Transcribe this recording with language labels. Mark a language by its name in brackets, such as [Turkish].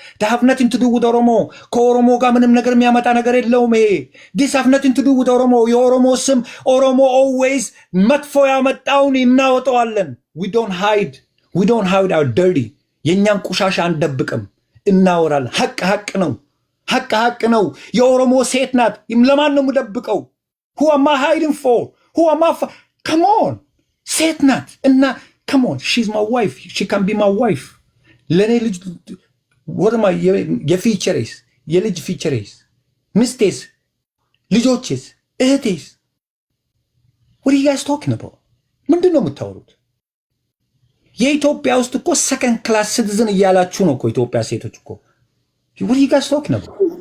[English] They have nothing to do with [Amharic] ኦሮሞ። ከኦሮሞ ጋር ምንም ነገር የሚያመጣ ነገር የለውም ይሄ። [English] this have nothing to do with [Amharic] ኦሮሞ። የኦሮሞ ስም ኦሮሞ always መጥፎ ያመጣውን እናወጣዋለን። [English] we don't hide our dirty። [Amharic] የኛን ቆሻሻ አንደብቅም፣ እናወራለን። ሐቅ ነው። የኦሮሞ ሴት ናት፣ ለማን ነው የምደብቀው? [English] Who am I hiding for? Come on. [Amharic] ሴት ናት እና [English] come on, she's my wife. She can be my wife. [Amharic] ለኔ ልጅ ወርማ የፊቸሬስ የልጅ ፊቸሬስ ሚስቴስ ልጆቼስ እህቴስ [English] what are you guys talking about? [Amharic] ምንድን ነው የምታወሩት? የኢትዮጵያ ውስጥ እኮ ሰከንድ ክላስ ሲቲዝን እያላችሁ ነው እኮ ኢትዮጵያ ሴቶች እኮ [English] what are you guys talking about?